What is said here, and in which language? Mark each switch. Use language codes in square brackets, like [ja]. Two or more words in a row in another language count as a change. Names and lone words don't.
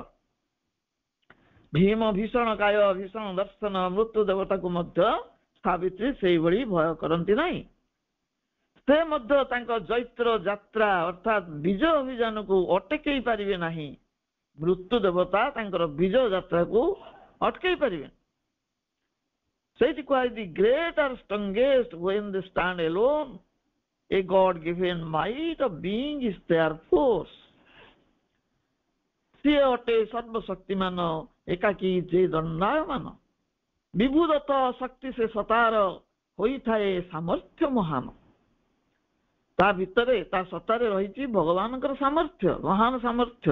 [or] ଭୀମ ଭୀଷଣ କାୟ ଭୀଷଣ ଦର୍ଶନ ମୃତ୍ୟୁ ଦେବତାକୁ ମଧ୍ୟ ସାବିତ୍ରୀ ସେଇଭଳି ଭୟ କରନ୍ତି ନାହିଁ। ସେ ମଧ୍ୟ ତାଙ୍କ ଜୈତ୍ର ଯାତ୍ରା ଅର୍ଥାତ୍ ବିଜୟ ଅଭିଯାନକୁ ଅଟକେଇ ପାରିବେ ନାହିଁ। ମୃତ୍ୟୁ ଦେବତା ତାଙ୍କର ବିଜୟ ଯାତ୍ରାକୁ ଅଟକେଇ ପାରିବେ। ସେଇଠି କୁହାଯାଇଛି [en] great are strongest when they stand alone, a God given might of being is their force. [or] ସିଏ ଅଟେ ସର୍ବଶକ୍ତିମାନ ଏକାକୀ ଯେ ଦଣ୍ଡାୟମାନ ବିଭୁଦତ୍ତ ଶକ୍ତି ସେ ସତାର ହୋଇଥାଏ ସାମର୍ଥ୍ୟ ମହାନ। ତା ଭିତରେ ତା ସତ୍ତାରେ ରହିଛି ଭଗବାନଙ୍କର ସାମର୍ଥ୍ୟ, ମହାନ ସାମର୍ଥ୍ୟ।